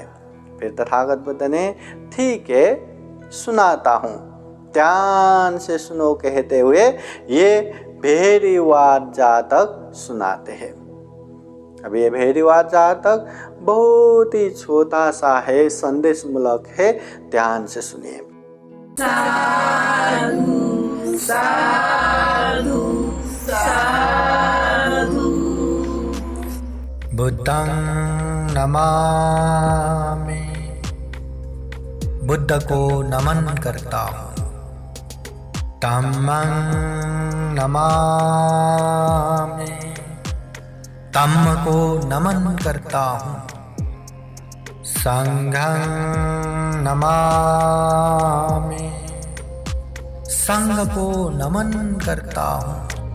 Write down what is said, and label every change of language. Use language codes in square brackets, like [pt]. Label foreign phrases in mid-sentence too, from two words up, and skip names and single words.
[hi] फिर तथागत बुद्ध ने ठीक है सुनाता हूँ, ध्यान से सुनो कहते हुए ये भेरीवाद जातक सुनाते हैं। अब ये भेरीवाद जातक बहुत ही छोटा सा है, संदेश मूलक है, ध्यान से सुनिए। [pi] साधु साधु साधु बुद्धं नमामि, [hi] बुद्ध को नमन करता हूँ। [pi] धम्मं नमामि, [hi] धम्म को नमन करता हूँ। [pi] संघं नमामि, [hi] संघ को नमन करता हूँ।